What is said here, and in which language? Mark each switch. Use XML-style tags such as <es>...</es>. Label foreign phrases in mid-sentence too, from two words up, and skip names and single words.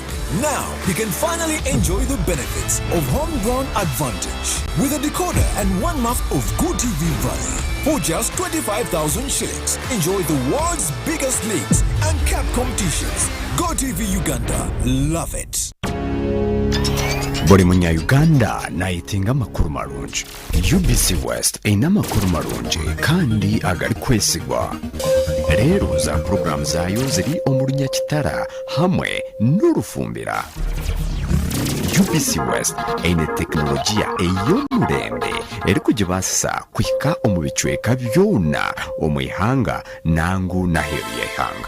<en>Now he can finally enjoy the benefits of homegrown advantage with a decoder and 1 month of GoTV Valley. For just 25,000 shillings, enjoy the world's biggest leagues and cap competitions. GoTV Uganda, love it.</en> <nyo>Buli munya Uganda nayitinga makuru marungi. UBC West ina makuru marungi kandi agali kwesigwa. Rero za program zayo ziri omulunya kitara hamwe n'urufumbira. UBC West ine teknolojia ey'omulembe eri kugibasa kuhika omu bicweka byona omwihanga nangu naheru y'ihanga.</nyo>